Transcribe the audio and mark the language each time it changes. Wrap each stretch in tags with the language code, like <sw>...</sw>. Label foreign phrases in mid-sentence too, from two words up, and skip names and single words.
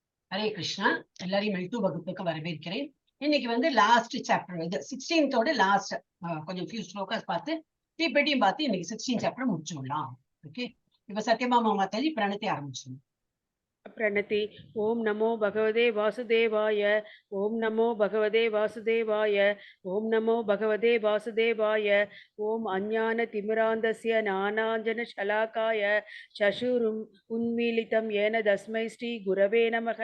<ta>ஹரே கிருஷ்ணா. எல்லாரையும் மெல்டு வகுப்புக்கு வரவேற்கிறேன். இன்னைக்கு வந்து</ta> <en>last chapter,</en> <ta>இது 16th லாஸ்ட். கொஞ்சம்</ta> <en>few slokas</en> <ta>பார்த்து தீப்பெட்டியும் பார்த்து இன்னைக்கு 16 சாப்டர் முடிச்சுடலாம். ஓகே, இப்ப சத்யபாமா மாதாஜி பிரணத்தை ஆரம்பிச்சிடணும்.</ta> <sa>प्रणति। ओम नमो भगवते वासुदेवाय। ओम नमो भगवते वासुदेवाय। ओम नमो भगवते वासुदेवाय। ओम अज्ञानतिमिरान्धस्य ज्ञानाञ्जनशलाकाय चक्षुरुन्मीलितं येन तस्मै श्री गुरवे नमः।</sa>